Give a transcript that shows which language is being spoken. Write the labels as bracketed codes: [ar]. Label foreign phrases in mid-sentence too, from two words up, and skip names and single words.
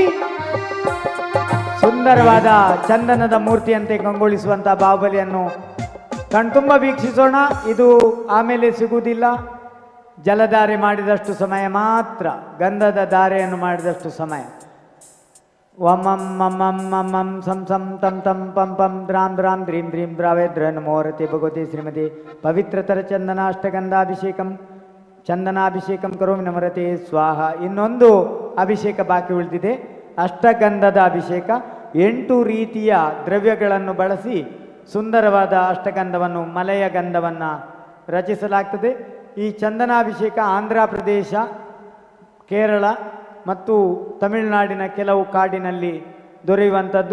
[kn] ಸುಂದರವಾದ ಚಂದನದ ಮೂರ್ತಿಯಂತೆ ಕಂಗೊಳಿಸುವಂಥ ಬಾಹುಬಲಿಯನ್ನು ಕಣ್ತುಂಬ ವೀಕ್ಷಿಸೋಣ. ಇದು ಆಮೇಲೆ ಸಿಗುವುದಿಲ್ಲ. ಜಲಧಾರೆ ಮಾಡಿದಷ್ಟು ಸಮಯ ಮಾತ್ರ, ಗಂಧದ ಧಾರೆಯನ್ನು ಮಾಡಿದಷ್ಟು ಸಮಯ. [sa] ವಮಂ ಮಮಂ ಮಮಂ ಸಂ ಸಂ ತಂ ತಂ ಪಂ ಪಂ ದ್ರಾಂ ದ್ರಾಂ ದ್ರೀಂ ದ್ರೀಂ ದ್ರಾವೇದ್ರ ನಮೋರತಿ ಭಗವತಿ ಶ್ರೀಮತಿ ಪವಿತ್ರತರ ಚಂದನಾಷ್ಟಗಂಧಾಭಿಷೇಕಂ ಚಂದನಾಭಿಷೇಕಂ ಕರೋಮಿ ನಮರತೆ ಸ್ವಾಹ. [kn] ಇನ್ನೊಂದು ಅಭಿಷೇಕ ಬಾಕಿ ಉಳಿದಿದೆ. ಅಷ್ಟಗಂಧದ ಅಭಿಷೇಕ 8 ರೀತಿಯ ದ್ರವ್ಯಗಳನ್ನು ಬಳಸಿ ಸುಂದರವಾದ ಅಷ್ಟಗಂಧವನ್ನು, ಮಲೆಯ ಗಂಧವನ್ನು ರಚಿಸಲಾಗ್ತದೆ. ಈ ಚಂದನಾಭಿಷೇಕ ಆಂಧ್ರ ಪ್ರದೇಶ, ಕೇರಳ ಮತ್ತು ತಮಿಳುನಾಡಿನ ಕೆಲವು ಕಾಡಿನಲ್ಲಿ ದೊರೆಯುವಂಥದ್ದು.